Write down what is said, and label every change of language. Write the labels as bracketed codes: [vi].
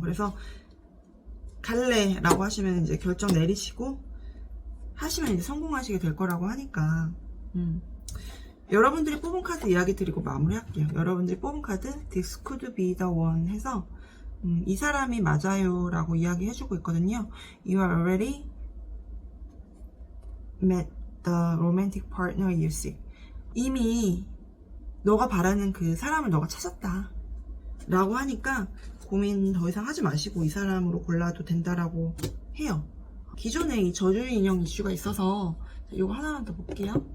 [ko] 그래서 갈래 라고 하시면 이제 결정 내리시고 하시면 이제 성공하시게 될 거라고 하니까, 여러분들이 뽑은 카드 이야기 드리고 마무리 할게요. 여러분들이 뽑은 카드 [en] This could be the one [ko] 해서 이 사람이 맞아요 라고 이야기 해주고 있거든요. [en] You are already met the romantic partner you seek. [ko] 이미 너가 바라는 그 사람을 너가 찾았다 라고 하니까 고민 더 이상 하지 마시고 이 사람으로 골라도 된다라고 해요. 기존에 이 저주 인형 이슈가 있어서 이거 하나만 더 볼게요.